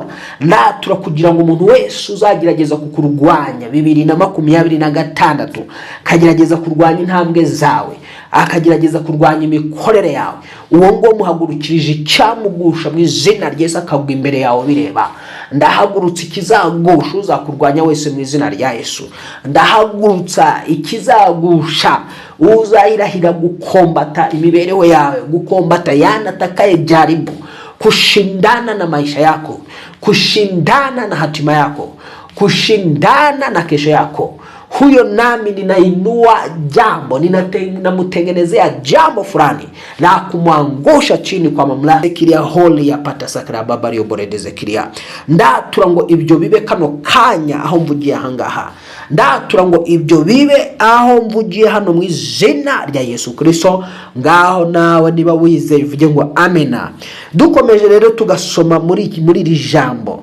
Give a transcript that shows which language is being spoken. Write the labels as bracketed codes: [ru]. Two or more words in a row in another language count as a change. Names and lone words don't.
[rw] Ndatura kugira ngo umuntu wese uzagerageza kukurwanya 2026, kagerageza kurwanya intambwe zawe, akagerageza kurwanya imikorere yawe, uwo ngo muhagurukirije icyamugusha mu izina rya Yesu akagwa imbere yawe bireba. Ndahagurutsa ikizagusha uzakurwanya wese mu izina rya Yesu. Ndahagurutsa ikizagusha uzahirahira gukombata imibereho yawe, gukombata yanatakaye [sw] jaribu, kushindana na maisha yako, kushindana na hatima yako, kushindana na kesho yako. Huyo nami ninainua jambo, ninamutengenezea jambo fulani na kumwangusha chini kwa mamlaka. Kiria holi ya pata sakra baba ryoboredeze kiria. [rw] Ndatura ngo ibyo bibe kano kanya aho mvugiye ahangaha. Ndatura ngo ibyo bibe aho mvugiye hano mu izina rya Yesu Kristo. Ngaho nawe niba wizeye uvuge ngo amena. Dukomeje rero tugasoma muri iri jambo.